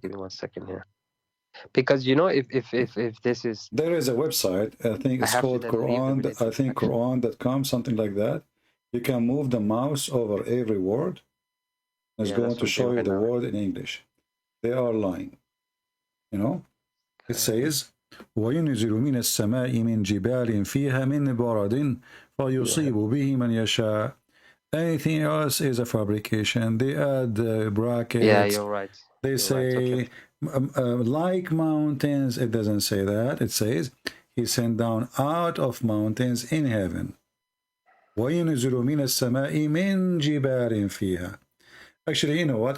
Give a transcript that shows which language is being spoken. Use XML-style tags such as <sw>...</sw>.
<en>Give me 1 second here. Because you know, if this is, there is a website, I think it's called Quran, I think Quran.com, something like that. You can move the mouse over every word. It's going to show you the word in English. They are lying. You know? It says,</en> <ar>وَيُنْزِلُ مِنَ السَّمَاءِ مِنْ جِبَالٍ فِيهَا مِنْ بَرَدٍ فَيُصِيبُ بِهِ مَنْ يَشَاءُ.</ar> <en>Anything else is a fabrication. They add brackets. Yeah, you're right. They say, like mountains. It doesn't say that. It says, he sent down out of mountains in heaven.</en> <ar>وَيُنْزِلُ مِنَ السَّمَاءِ مِنْ جِبَالٍ فِيهَا.</ar> <en>Actually, you know what?</en>